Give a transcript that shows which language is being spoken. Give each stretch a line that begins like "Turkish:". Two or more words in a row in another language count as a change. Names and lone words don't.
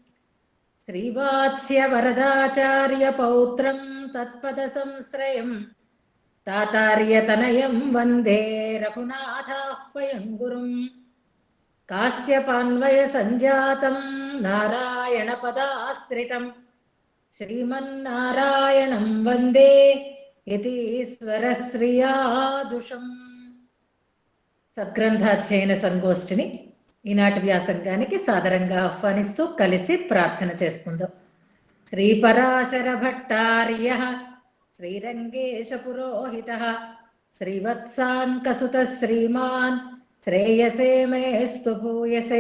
Sanskrit: श्रीवात्स्यवरदाचार्यपौत्रं तत्पदसंश्रयं तातार्यतनयं वन्दे रघुनाथाह्वयं गुरुम्। काश्यपान्वयसञ्जातं नारायणपदाश्रितं श्रीमन्नारायणं वन्दे यतीश्वरश्रियादुषम्।
Telugu: సద్గ్రంథాధ్యయన సంగోష్ఠిని ఈనాటి వ్యాసంగానికి సాదరంగా ఆహ్వానిస్తూ కలిసి ప్రార్థన చేసుకుందాం.
Sanskrit: శ్రీపరాశర భట్టార్య శ్రీరంగేశ పురోహిత శ్రీవత్సాంకసుత శ్రీమాన్ శ్రేయసే మేస్తు భూయసే.